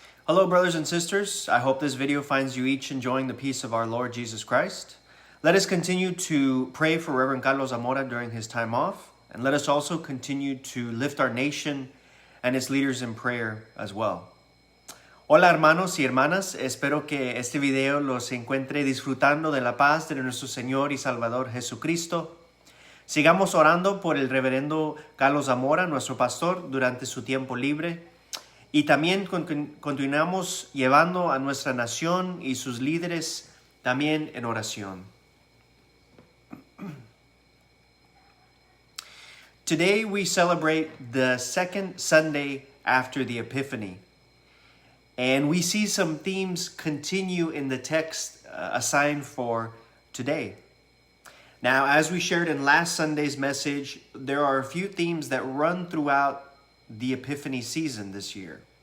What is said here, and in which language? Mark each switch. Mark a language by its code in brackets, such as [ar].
[en] Hello, brothers and sisters. I hope this video finds you each enjoying the peace of our Lord Jesus Christ. Let us continue to pray for Reverend Carlos Zamora during his time off, and let us also continue to lift our nation and its leaders in prayer as well. [es] Hola, hermanos y hermanas. Espero que este video los encuentre disfrutando de la paz de nuestro Señor y Salvador Jesucristo. Sigamos orando por el reverendo Carlos Zamora, nuestro pastor, durante su tiempo libre. Y también continuamos llevando a nuestra nación y sus líderes también en oración. [en] Today we celebrate the second Sunday after the Epiphany. And we see some themes continue in the text assigned for today. Now, as we shared in last Sunday's message, there are a few themes that run throughout the Epiphany season this year.